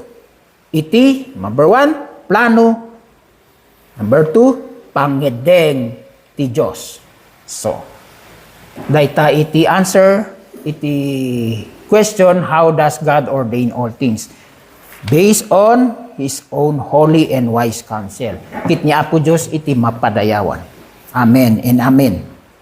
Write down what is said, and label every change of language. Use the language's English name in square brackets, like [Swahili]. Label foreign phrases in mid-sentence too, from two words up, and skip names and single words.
[Iloko] Iti number 1, plano. Number 2, pangedeng ti Diyos. [English] So, [Iloko] dayta iti [English] answer, iti question, how does God ordain all things? Based on His own holy and wise counsel. [Iloko] Kit niya Apo Diyos iti mapadayawan. [English] Amen and amen.